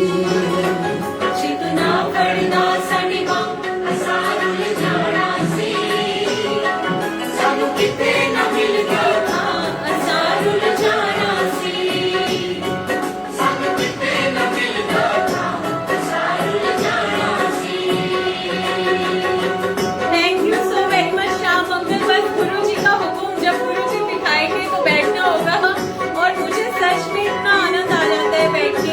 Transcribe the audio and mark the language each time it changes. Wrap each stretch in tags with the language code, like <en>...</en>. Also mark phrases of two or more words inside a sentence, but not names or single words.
<pa>ਜਿਤਨਾ ਪੜਦਾ ਸਾਡੀ ਬਾਂਹ ਅਸਾਂ ਰੁਲ ਜਾਣਾ ਸੀ ਕਿਤੇ ਨਾ ਮਿਲਦਾ ਥਾ ਅਸਾਂ ਰੁਲ ਜਾਣਾ ਸੀ ਸਾਨੂੰ ਕਿਤੇ ਨਾ ਮਿਲਦਾ ਥਾ ਅਸਾਂ ਰੁਲ ਜਾਣਾ ਸੀ</pa> <en>thank you so very much Shyam uncle.</en> <hi>बस गुरु जी का हुक्म, जब गुरु जी दिखाएंगे तो बैठना होगा और मुझे सच में इतना आनंद आ जाता है बैठ के।</hi>